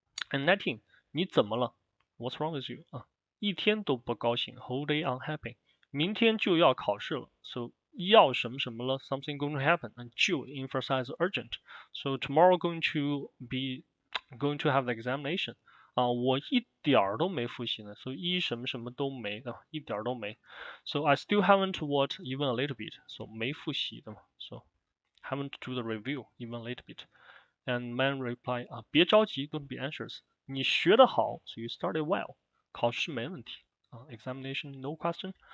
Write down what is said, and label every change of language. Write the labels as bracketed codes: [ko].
[en] and 19 [zh] 你怎么了 [en] what's wrong with you [zh] 一天都不高兴 [en] whole day unhappy [zh] 明天就要考试了 [en] so 要什么什么了 something going to happen and 就 emphasize urgent so tomorrow going to have the examination [zh] 我一点儿都没复习呢，所以一什么什么都没的，一点儿都没。 [en] So I still haven't watched even a little bit. [zh] So 没复习的嘛。 [en] So haven't do the review even a little bit. And man reply [zh] 别着急 [en] ，don't be anxious. [zh] 你学得好 [en] ，so you started well. [zh] 考试没问题 [en] examination no question.